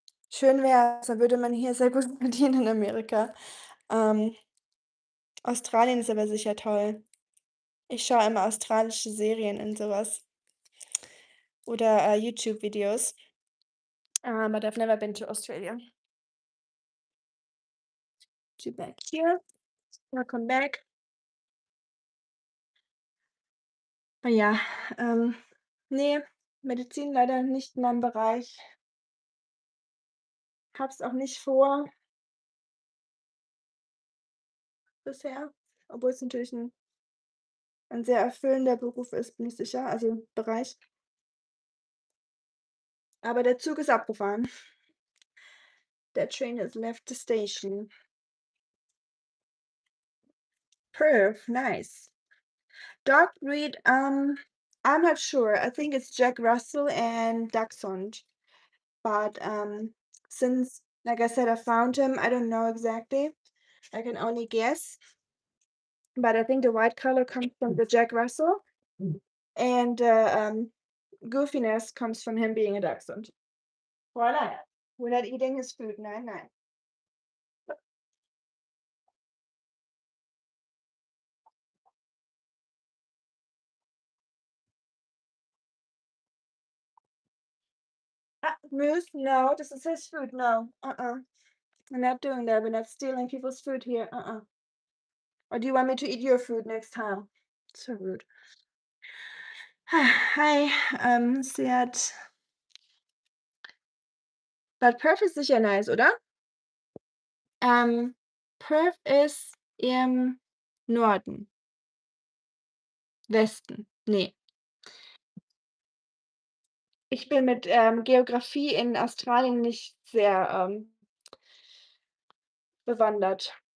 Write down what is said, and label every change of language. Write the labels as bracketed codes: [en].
[de] Schön wäre es, dann würde man hier sehr gut verdienen in Amerika. Australien ist aber sicher toll. Ich schaue immer australische Serien und sowas oder YouTube-Videos. [en] But I've never been to Australia. You back here. Welcome back. [de] Ah ja, ne, Medizin leider nicht in meinem Bereich. Habe es auch nicht vor bisher, obwohl es natürlich ein sehr erfüllender Beruf ist, bin ich sicher, also Bereich. Aber der Zug ist abgefahren. [en] The train has left the station. Perf, nice. Dog breed, I'm not sure. I think it's Jack Russell and Dachshund. But since, like I said, I found him, I don't know exactly. I can only guess. But I think the white color comes from the Jack Russell, and goofiness comes from him being a dachshund. Voila. We're not eating his food. [de] Nein, nein. [en] Ah, Moose, no, this is his food. No, we're not doing that. We're not stealing people's food here. Or do you want me to eat your food next time? So rude. [de] Hi, sie hat Bad Perth ist sicher nice, oder? Perth ist im Norden, Westen. Ne, ich bin mit, Geografie in Australien nicht sehr, bewandert.